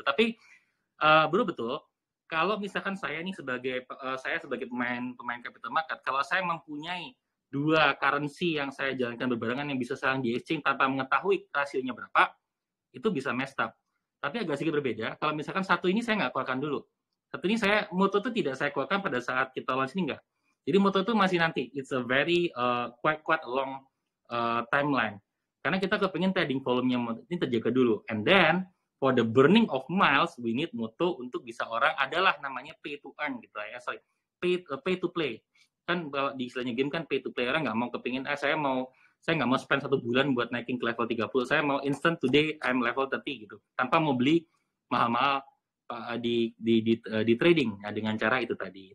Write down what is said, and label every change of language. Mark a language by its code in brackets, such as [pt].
[id] Tapi bro betul, kalau misalkan saya nih sebagai pemain capital market, kalau saya mempunyai dua currency yang saya jalankan berbarengan yang bisa saling di exchange tanpa mengetahui rasionya berapa, itu bisa [en] messed up. [id] Tapi agak sedikit berbeda, kalau misalkan satu ini saya nggak keluarkan dulu. Satu ini Moto itu tidak saya keluarkan pada saat kita launch ini nggak. Jadi Moto itu masih nanti. [en] It's a very quite a long timeline. [id] Karena kita kepingin trading volume-nya ini terjaga dulu. [en] And then, for the burning of miles, we need Moto [id] untuk bisa orang adalah namanya [en] pay to earn gitu ya. Sorry, pay to play. [id] Kan kalau di istilahnya game kan [en] pay to play, [id] orang nggak mau kepingin saya nggak mau spend 1 bulan buat naikin ke level 30, saya mau instant [en] today I'm level 30 [id] gitu, tanpa mau beli mahal-mahal di trading ya, dengan cara itu tadi.